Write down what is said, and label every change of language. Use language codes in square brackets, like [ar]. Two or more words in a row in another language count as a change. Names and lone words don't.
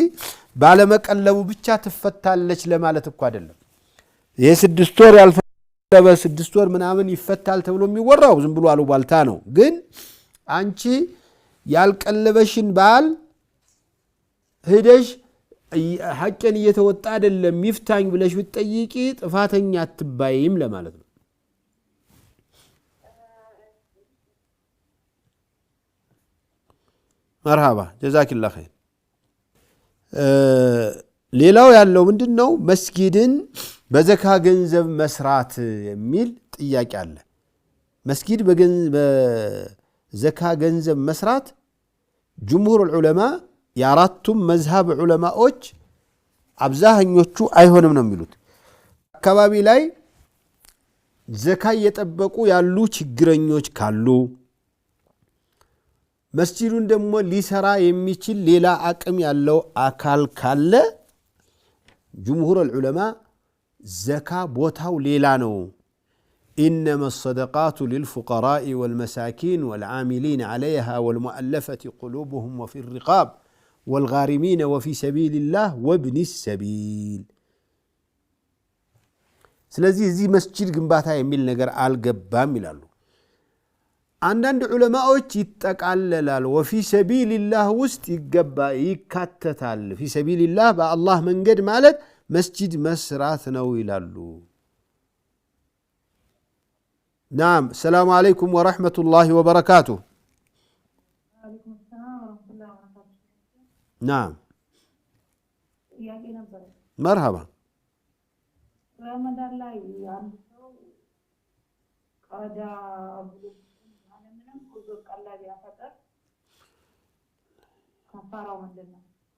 [am] ባለመቀለቡ ብቻ ትፈታለች ለማለት እኮ አይደለም ይሄ 6 ወር ያልፈለበ 6 ወር ምናምን ይፈታል ተብሎ የሚወራው ዝም ብሎ አሉባልታ ነው ግን አንቺ ያልቀለበሽን ባል ሄደሽ ሐቄን እየተወጣ አይደለም ይፍታኝ ብለሽ ብትጠይቂ ጥፋተኛ አትባይም ለማለት ነው [ar] مرحبا جزاك الله خير [am] ሌላው ያለው ምንድነው መስጊድን በዘካ ገንዘብ መስራት የሚል ጥያቄ አለ መስጊድ በዘካ ገንዘብ መስራት [ar] جمهور العلماء [am] የአራቱም መዝሃብ ዑለማዎች አብዛኞቹ አይሆንም ነው የሚሉት አካባቢ ላይ ዘካ እየጠበቁ ያሉ ችግረኞች ካሉ መስጂዱን ደግሞ ሊሰራ የሚችል ሌላ አቅም ያለው አካል ካለ [ar] جمهور العلماء [am] ዘካ ቦታው ሌላ ነው [ar] إنما الصدقات للفقراء والمساكين والعاملين عليها والمؤلفة قلوبهم وفي الرقاب والغارمين وفي سبيل الله وابن السبيل [am] ስለዚህ እዚህ መስጂድ ግንባታ የሚል ነገር አልገባም ይላሉ አንዳንድ ዑለማዎች ይጠቃለላል [ar] وفي سبيل الله [am] ውስጥ ይገባ ይካተታል [ar] في سبيل الله [am] በአላህ መንገድ ማለት መስጂድ መስራት ነው ይላሉ [ar] نعم السلام عليكم ورحمة الله وبركاته وعليكم السلام ورحمة الله وبركاته [am] ናም ጥያቄ ነበረ። መርሐባ ረመዳን ላይ አንድ ሰው ቀዳ ብሎ ምንም ብዙ ቀላል ያፈጠር ከፋራው ምንድን ነው?